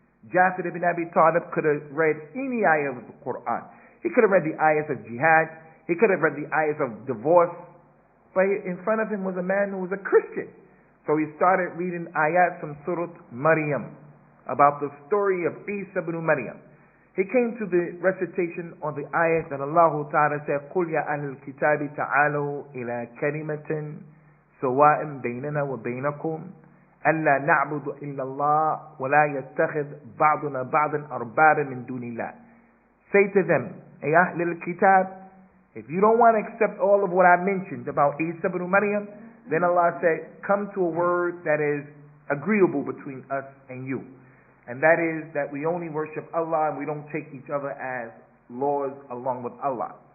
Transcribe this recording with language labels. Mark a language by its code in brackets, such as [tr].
[en] Ja'far ibn Abi Talib could have read any ayah of the Quran. He could have read the ayahs of jihad. He could have read the ayahs of divorce. But in front of him was a man who was a Christian. So he started reading ayat from Surah Maryam about the story of Isa ibn Maryam. He came to the recitation on the ayat that Allah Ta'ala said, [ar] قُلْ يَا أَهْلَ الْكِتَابِ تَعَالَوْا إِلَى كَلِمَةٍ سَوَاءٍ بَيْنَنَا وَبَيْنَكُمْ أَلَّا نَعْبُدُ إِلَّا اللَّهَ وَلَا يَتَّخِذْ بَعْضُنَا بَعْضًا أَرْبَابًا مِنْ دُونِ اللَّهِ. [en] Say to them, [ar] أَيْ أَهْلَ الْكِتَابِ, [en] if you don't want to accept all of what I mentioned about Isa ibn Maryam, then Allah said, come to a word that is agreeable between us and you. And that is that we only worship Allah and we don't take each other as lords along with Allah.